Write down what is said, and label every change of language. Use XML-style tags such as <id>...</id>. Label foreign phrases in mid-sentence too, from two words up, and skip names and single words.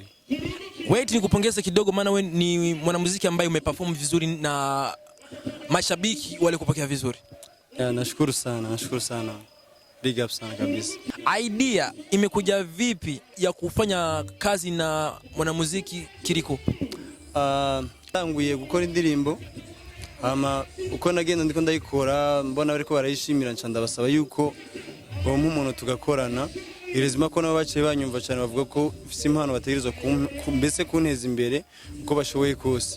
<sw>Wait nikupongeze kidogo, maana wewe ni mwanamuziki ambaye umeperform vizuri na mashabiki wale kupokea vizuri. Nashukuru sana.</sw> <en>Big up</en> <sw>sana kabisa. Idea imekuja vipi ya kufanya kazi na mwanamuziki Kiriku?</sw> <rn>Tanguye gukora indirimbo ama uko nagenda ndiko ndayikora mbona bariko barayishimira ncanda basaba yuko uwo umuntu tugakorana. Irezima ko nabo baciye banyumva cyane bavuga ko ifise impano bategerezwa mbese kunteza imbere uko bashoboye kose.</rn>